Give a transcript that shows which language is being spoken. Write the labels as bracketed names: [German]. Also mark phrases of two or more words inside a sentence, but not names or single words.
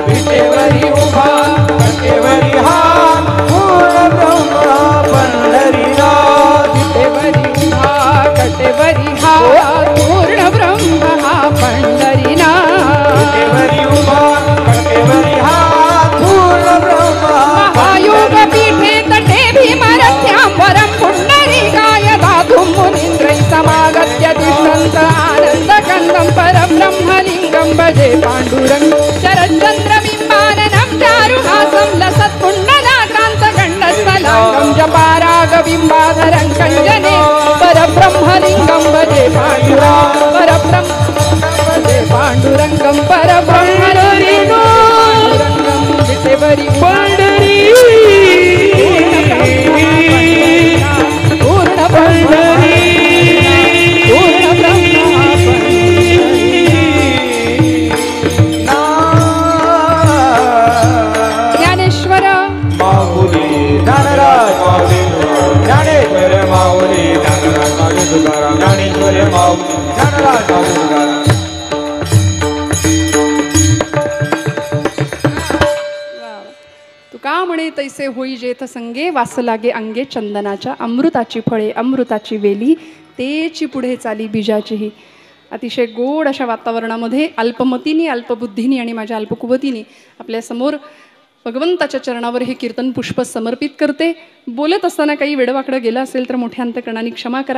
[Marathi] विटेवरी उभा कटेवरी हा पूर्ण ब्रह्म पंढरीनाथ विटेवरी उभा कटेवरी हा पूर्ण ब्रह्म हा पंढरीनाथ विटेवरी उभा कटेवरी हा पूर्ण ब्रह्म [Sanskrit] महायोग पीठे तटे भीमरथ्याम्बरं पुण्डरीकाय दातुं मुनीन्द्रै समागत्य तिष्ठन्त आनन्दकन्दं परब्रह्मलिङ्गं भजे पाण्डुरङ्ग शरच्चन्द्रबिम्बाननं चारुहासं लसत्कुण्डलाकान्तगण्डस्थलाङ्गं जपारागबिम्बाधरं कञ्जने परब्रह्मलिङ्गं भजे पाण्डुरङ्ग परब्रह्म भजे पाण्डुरङ्गं परब्रह्मलिङ्गं विटेवरी [Marathi] पंढरी पूर्ण पंढरी पूर्ण ब्रह्म ज्ञानेश्वर माऊली ज्ञानराज माऊली ज्ञानेश्वर माऊली ज्ञानराज माऊली तुकाराम ज्ञानेश्वर माऊली ज्ञानराज माऊली तुकाराम तुका म्हणे तैसे होई जेथ संगे वास लागे अंगे चंदनाच्या अमृताची फळे अमृताची वेली तेची पुढे चाली बीजाचीही. अतिशय गोड अशा वातावरणामध्ये अल्पमतीने अल्पबुद्धीने आणि माझ्या अल्पकुवतीने आपल्यासमोर भगवंताच्या चरणावर हे कीर्तन पुष्प समर्पित करते. बोलत असताना काही वेडवाकडं गेलं असेल तर मोठ्या अंतकरणाने क्षमा करा.